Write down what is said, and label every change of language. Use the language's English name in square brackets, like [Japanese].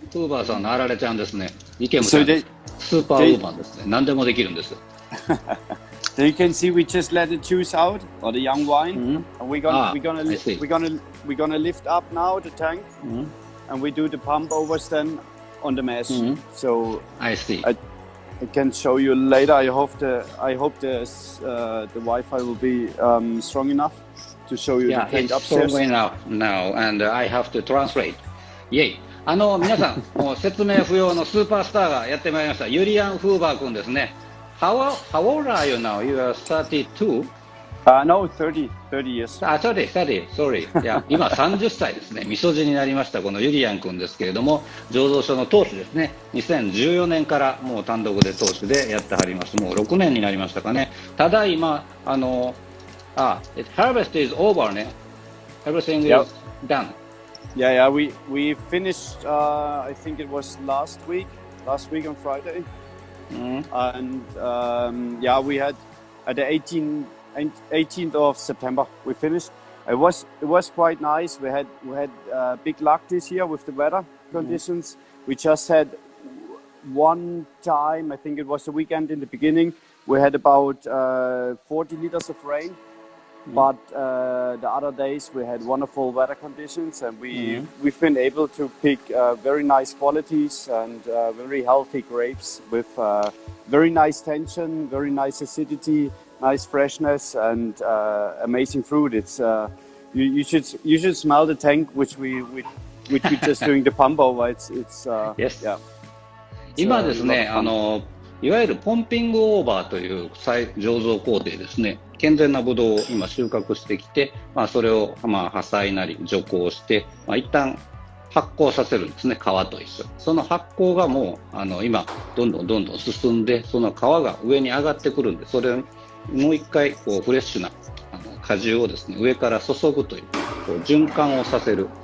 [Japanese] フーバーさんのあられちゃんですね。イケムちゃんです。スーパーウーマンですね。何でもできるんです。 [English] So you can see we just let the juice out, or the young wine. And we're gonna lift up now the tank, and we do the pump overs then on the mesh. So I see. I can show you later. I hope the Wi-Fi will be strong enough to show you the tank upstairs. Strong enough now, and I have to translate. Yay! [Japanese] 皆さん、もう説明不要のスーパースターがやってまいりました。ユリアン・フーバー君ですね。 [English] How old are you now? You are 32? No, 30 years. 30, sorry. [Japanese] いや、今30歳ですね。みそじになりましたこのユリアン君ですけれども、醸造所の当主ですね。 2014年からもう単独で当主でやってはります。もう6年になりましたかね。ただ今 [English] harvest is over ね。 Everything is done. Yeah. We finished. I think it was last week on Friday. And we had at the 18th of September we finished. It was quite nice. We had big luck this year with the weather conditions. We just had one time, I think it was the weekend in the beginning, we had about 40 liters of rain. But the other days we had wonderful weather conditions, and we've been able to pick very nice qualities and very healthy grapes with very nice tension, very nice acidity, nice freshness, and amazing fruit. It's you should smell the tank which we just doing the pump over. It's yes. Yeah. [Japanese] 今ですね、いわゆるポンピングオーバーという醸造工程ですね。健全なブドウを今収穫してきて、それを破砕なり除光して、一旦発酵させるんですね。皮と一緒。その発酵がもう今どんどん進んで、その皮が上に上がってくるんで、それをもう一回フレッシュな果汁をですね、上から注ぐという循環をさせる。